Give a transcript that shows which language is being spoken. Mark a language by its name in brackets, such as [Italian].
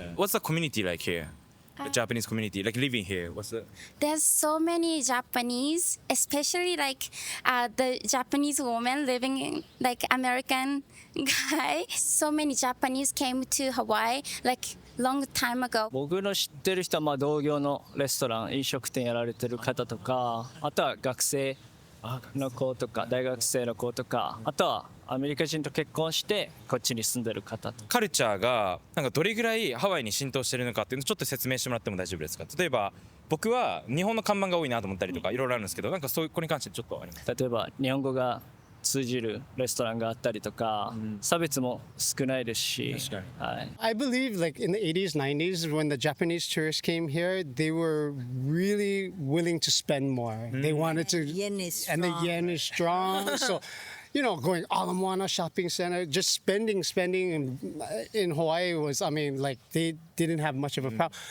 [English] What's the community like here? The Japanese community, like living here. What's the? There's so many Japanese, especially like the Japanese woman living in like American guy. So many Japanese came to Hawaii like long time ago. [Japanese] 僕の知ってる人はまあ同業のレストラン、飲食店やられてる方とか、あとは学生の子とか大学生の子とか、あとはアメリカ人と結婚してこっちに住んでる方とか。カルチャーがなんかどれぐらいハワイに浸透してるのかっていうのをちょっと説明してもらっても大丈夫ですか？例えば僕は日本の看板が多いなと思ったりとかいろいろあるんですけど、なんかそういうこれに関してちょっとあります？例えば日本語が通じるレストランがあったりとか、差別も少ないですし。確かに。はい。 [English] I believe like in the 80s, 90s, when the Japanese tourists came here, they were really willing to spend more. They wanted to, Yen is and the strong. yen is strong. So, you know, going Ala Moana shopping center, just spending in Hawaii was, I mean, like they didn't have much of a problem.